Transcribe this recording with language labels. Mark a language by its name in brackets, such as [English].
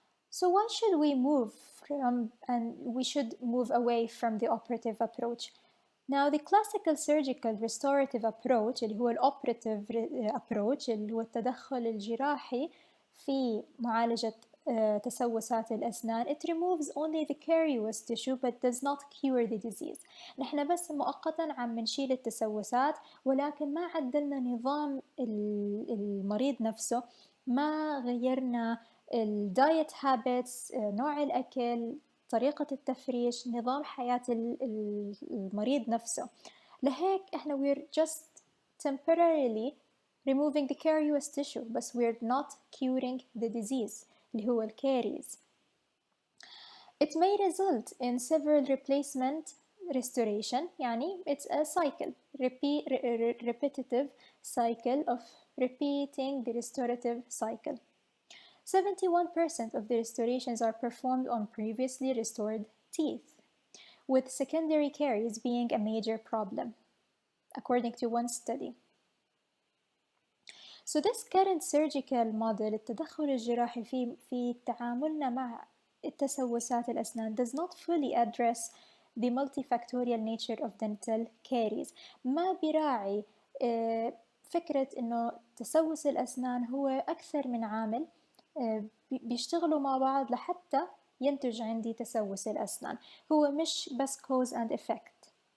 [English] So why should we move from, and we should move away from the operative approach? Now the classical surgical restorative approach [Arabic] اللي هو operative approach اللي هو التدخل الجراحي في معالجة تسوسات الأسنان, [English] it removes only the carious tissue but does not cure the disease. [Arabic] نحن بس مؤقتا عم نشيل التسوسات ولكن ما عدلنا نظام المريض نفسه, ما غيرنا [English] الدايت هابتس, [Arabic] نوع الأكل, طريقة التفريش, نظام حياة المريض نفسه. لهيك احنا [English] we're just temporarily removing the carious tissue, but we're not curing the disease [Arabic] اللي هو [English] caries. It may result in several replacement restoration يعني it's a cycle, repetitive cycle of repeating the restorative cycle. 71% of the restorations are performed on previously restored teeth, with secondary caries being a major problem, according to one study. So this current surgical model [Arabic] التدخل الجراحي في تعاملنا مع التسوسات الأسنان [English] does not fully address the multifactorial nature of dental caries. [Arabic] ما بيراعي فكرة إنه تسوس الأسنان هو أكثر من عامل بيشتغلوا مع بعض لحتى ينتج عندي تسوس الأسنان، هو مش بس [English] cause and effect.